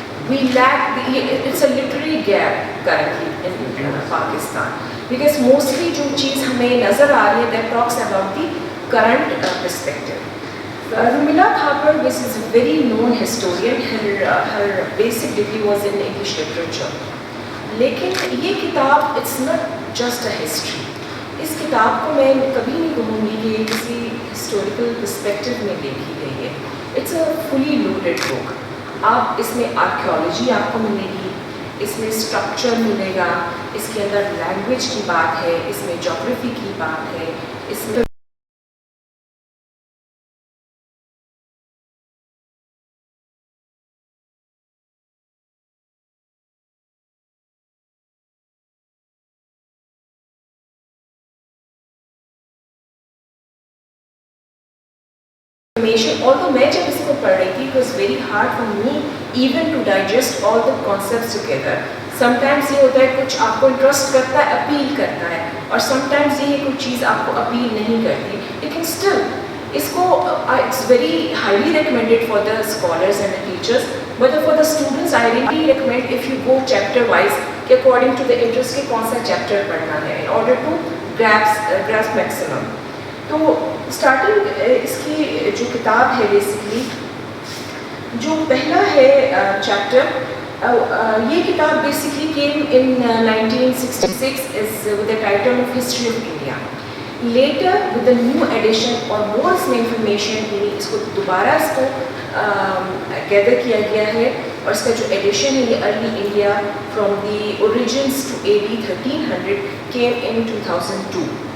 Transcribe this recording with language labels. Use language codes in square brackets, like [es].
[en] we lack, it's a literary gap currently in Pakistan, because mostly [ur] جو چیز ہمیں نظر آ رہی ہے [en] That talks about the current perspective. Rumila Thapar is a very known historian. Her basic degree was in English literature. [ur] لیکن یہ کتاب [en] it's not just a history. [ur] اس کتاب کو میں کبھی نہیں کہوں گی کہ کسی ہسٹوریکل پرسپیکٹو میں دیکھی گئی ہے. [en] It's a fully loaded book. [ur] آپ اس میں آرکیولوجی آپ کو ملے گی، اس میں اسٹرکچر ملے گا، اس کے اندر لینگویج کی بات ہے، اس میں جغرافی کی بات ہے، اس میں [en] although [ur] میں جب اس کو پڑھ رہی تھی [en] it was very hard for me even to digest all the concepts together. sometimes [ur] یہ ہوتا ہے کچھ آپ کو انٹرسٹ کرتا ہے، اپیل کرتا ہے، اور [en] sometimes [ur] یہ کچھ چیز آپ کو اپیل نہیں کرتی، لیکن [en] still اس کو it's very highly recommended for the scholars and the teachers, but for the students I really recommend if you go chapter wise کہ according to the interest [ur] کہ کون سا چیپٹر پڑھنا ہے [en] in order to grasp maximum. [ur] تو starting اس کی جو کتاب ہے بیسکلی جو پہلا ہے چیپٹر، یہ کتاب basically [en] Came in 1966 is with the title of history of India. Later with the new edition [ur] اور مور اس میں انفارمیشن یعنی اس کو دوبارہ اس کو گیدر کیا گیا ہے، اور اس کا جو ایڈیشن ہے یہ early India from the origins to AD 1300 [en] Came in 2002.